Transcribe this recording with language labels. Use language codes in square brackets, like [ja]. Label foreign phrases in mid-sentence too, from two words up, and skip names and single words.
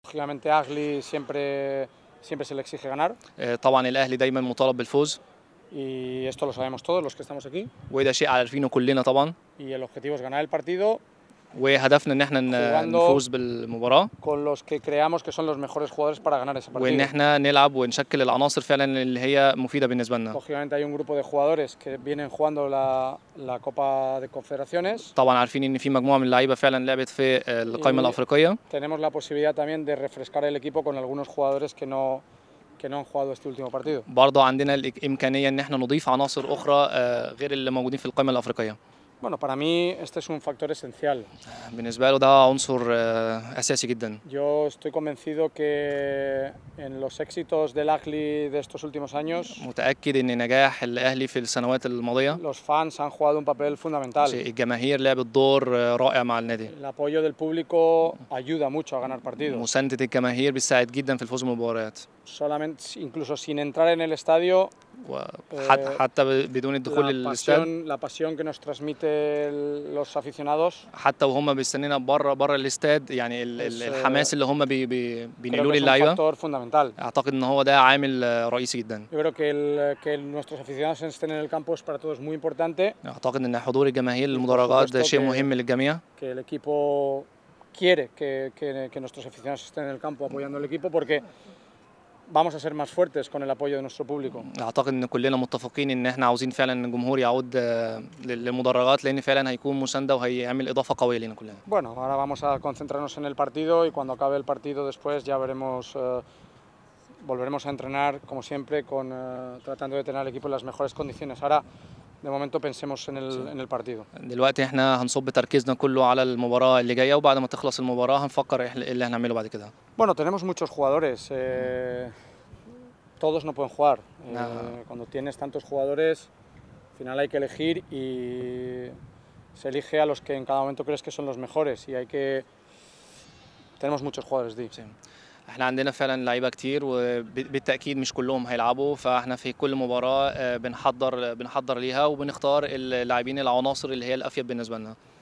[es] Lógicamente Agli siempre se le exige ganar [ar] طبعا الاهلي دايما مطالب بالفوز، [es] y esto lo sabemos todos los que estamos aquí [ar] وده شيء عارفينه كلنا طبعا، [es] y el objetivo es ganar el partido [ar] وهدفنا ان احنا jugando نفوز بالمباراه، [es] con los que creamos que son los mejores jugadores para ganar ese وان partido. [ar] احنا نلعب ونشكل العناصر فعلا اللي هي مفيده بالنسبه لنا. [es] Lógicamente hay un grupo de jugadores que vienen jugando la Copa de Confederaciones [ar] طبعا عارفين ان في مجموعه من اللعيبه فعلا لعبت في القائمه الافريقيه، [es] tenemos la posibilidad también de refrescar el equipo con algunos jugadores que no han jugado este último partido. [ar] برضه عندنا الامكانيه ان احنا نضيف عناصر اخرى غير اللي موجودين في القائمه الافريقيه. [es] Bueno, para mí este es un factor esencial. [ar] بالنسبه له ده عنصر اساسي جدا. [es] Yo estoy convencido que en los éxitos del Ahly de estos últimos años [ar] متاكد ان نجاح الاهلي في السنوات الماضيه، [es] los fans han jugado un papel fundamental. [ar] الجماهير لعبت دور رائع مع النادي. [es] El apoyo del público ayuda mucho a ganar partidos. [ar] مسانده الجماهير بتساعد جدا في الفوز بالمباريات. [es] Solamente, incluso sin entrar en el estadio, [ar] حتى بدون الدخول للاستاد، [es] la pasión que nos transmite los aficionados [ar] حتى وهم بيستنينا بره الاستاد، يعني الحماس اللي هم بينقلوه [es] creo que es un للعيبه، factor fundamental. [ar] اعتقد ان هو ده عامل رئيسي جدا. [es] Yo creo que nuestros aficionados estén en el campo es para todos muy importante. [ar] اعتقد ان حضور الجماهير للمدرجات ده شيء مهم للجميع. [es] Que el equipo quiere que nuestros aficionados estén en el campo apoyando al equipo porque vamos a ser más fuertes con el apoyo de nuestro público. [ar] اعتقد ان كلنا متفقين ان احنا عاوزين فعلا ان الجمهور يعود للمدرجات، لان فعلا هيكون مسانده وهيعمل اضافه قويه لينا كلنا. [es] Bueno, ahora vamos a concentrarnos en el partido y cuando acabe el partido después ya veremos, volveremos a entrenar como siempre tratando de tener al equipo en las mejores condiciones. Ahora de momento pensemos en el partido. [ar] دلوقتي احنا هنصب تركيزنا كله على المباراه اللي جايه، وبعد ما تخلص المباراه هنفكر ايه اللي هنعمله بعد كده. [es] Bueno, tenemos muchos jugadores. Todos no pueden jugar. Cuando tienes tantos jugadores, al final hay que elegir y se elige a los que en cada momento crees que son los mejores y hay que... Tenemos muchos jugadores, Di. Sí. [ar] احنا عندنا فعلا لعيبه كتير، وبالتاكيد مش كلهم هيلعبوا، فاحنا في كل مباراه بنحضر ليها وبنختار اللاعبين العناصر اللي هي الافيد بالنسبه لنا.